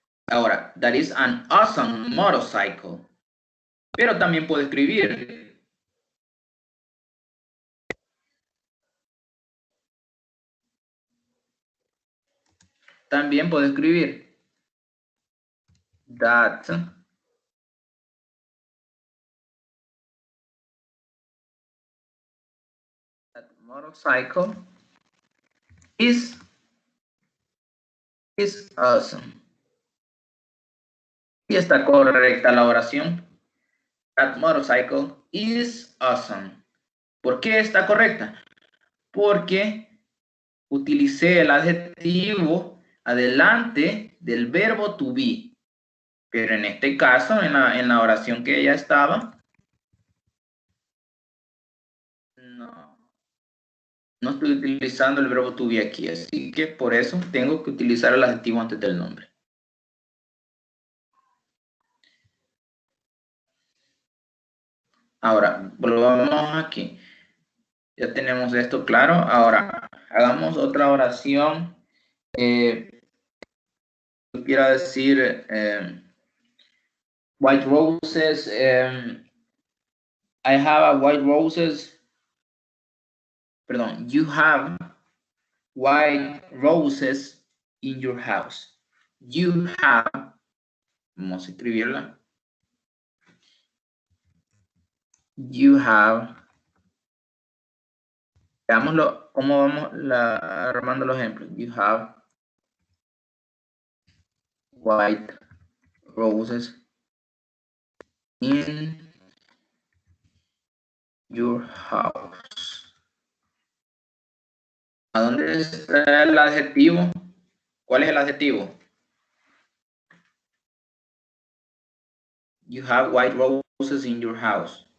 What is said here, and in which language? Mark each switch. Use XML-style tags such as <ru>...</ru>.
<en>Ahora, that is an awesome motorcycle.</en> <es>Pero también puedo escribir. También puedo escribir.</es> <en>That motorcycle is awesome.</en> <es>Y está correcta la oración.</es> <en>That motorcycle is awesome.</en> <es>¿Por qué está correcta? Porque utilicé el adjetivo adelante del verbo to be. Pero en este caso, en la oración que ella estaba, no estoy utilizando el verbo to be aquí. Así que por eso tengo que utilizar el adjetivo antes del nombre. Ahora, volvamos aquí. Ya tenemos esto claro. Ahora, hagamos otra oración. Quiero decir,</es> <en>white roses. I have a white roses. Perdón, you have white roses in your house. You have,</en> <es>vamos a escribirla.</es> <en>You have,</en> <es>veámoslo, cómo vamos armando los ejemplos.</es> <en>You have white roses in your house.</en> <es>¿A dónde está el adjetivo? ¿Cuál es el adjetivo?</es> <en>You have white roses in your house.</en>